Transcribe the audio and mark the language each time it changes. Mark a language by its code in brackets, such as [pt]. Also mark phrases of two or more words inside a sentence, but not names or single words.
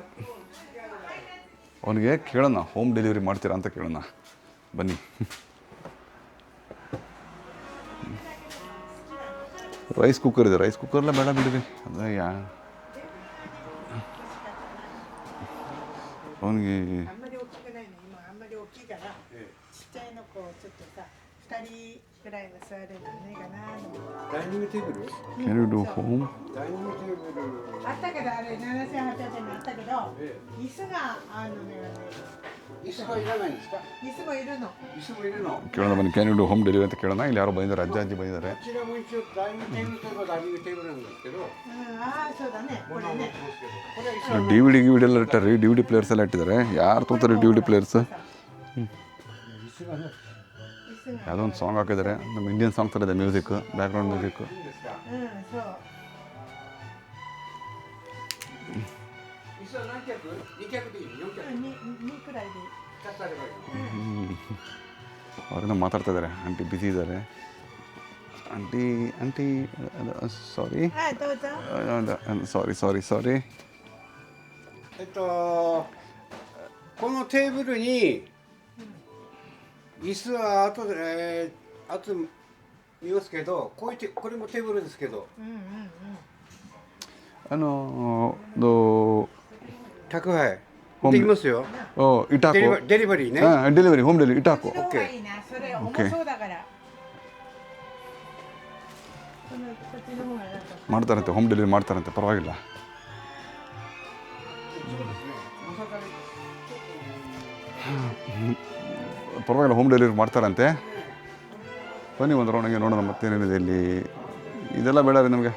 [kn] ಅವನಿಗೆ ಕೇಳೋಣ, [en] home delivery [kn] ಮಾಡ್ತೀರಾ ಅಂತ ಕೇಳೋಣ, ಬನ್ನಿ. [en] rice cooker [kn] ಇದೆ, ರೈಸ್ ಕುಕ್ಕರ್ಲ್ಲ ಬೇಡ ಬಿಡಿರಿ, ಅದೇ ಅವನಿಗೆ [ja] あんまり大きくないね。今あんまり大きいから、ちっちゃいのこうちょっとさ、2人ぐらいは座れるんじゃないかなと思って。ダイニングテーブル？ [en] Can you do home? [ja] ダイニングテーブル。あったけどあれ7800円になったけど、椅子があるのね。椅子はいらないんですか？椅子もいるの。椅子もいるの？ [kn] ಕೇಳೋಣ ಬನ್ನಿ. [en] can you do home delivery [kn] ಅಂತ ಕೇಳೋಣ. ಇಲ್ಲಿ ಯಾರೋ ಬಂದಿದ್ದಾರೆ, ಅಜ್ಜ ಅಜ್ಜಿ ಬಂದಿದ್ದಾರೆ. [ja] こちらも一応ダイニングテーブルといえばダイニングテーブルなんですけど、ああそうだね。これね。これは椅子 [kn] ಡಿ ವಿ ಡಿ ಎಲ್ಲ ಇಟ್ಟಾರೆ, [en] DVD players [kn] ಎಲ್ಲ ಇಟ್ಟಿದ್ದಾರೆ. ಯಾರು ತೊಗೊತಾರೆ [en] DVD players? [ja] がね。椅子が。 [kn] ಯಾವುದೋ ಒಂದು ಸಾಂಗ್ ಹಾಕಿದ್ದಾರೆ, ನಮ್ಮ [en] Indian song [kn] ಥರ ಇದೆ ಮ್ಯೂಸಿಕ್, [en] background music. [ja] そう。椅子は何脚？2脚でいい？4脚？ 2くらいでいい。 2つあればいい。 [kn] ಅವರಿಂದ ಮಾತಾಡ್ತಾ ಇದ್ದಾರೆ. [en] aunty busy [kn] ಇದ್ದಾರೆ. [en] aunty sorry, [ja] はいどうぞ。 [kn] ಸಾರಿ. [ja] このテーブルに椅子は後で、後で見ますけど、これもテーブルですけど、宅配できますよ。イタコデリバリーね。デリバリー、ホームデリバリー、イタコこっちの方がいいな。それ重そうだから。こっちの方がなんか。 [kn] ಮಾಡ್ತಾರಂತೆ, [en] home delivery [kn] ಮಾಡ್ತಾರಂತೆ, ಪರವಾಗಿಲ್ಲ. ಪರವಾಗಿಲ್ಲ, [en] home delivery [kn] ಮಾಡ್ತಾರಂತೆ. ಬನ್ನಿ ಒಂದು ರೌಂಡಿಗೆ ನೋಡೋಣ ಮತ್ತೇನೇನಿದೆ ಇಲ್ಲಿ. ಇದೆಲ್ಲ ಬೇಡ ರೀ ನಮಗೆ.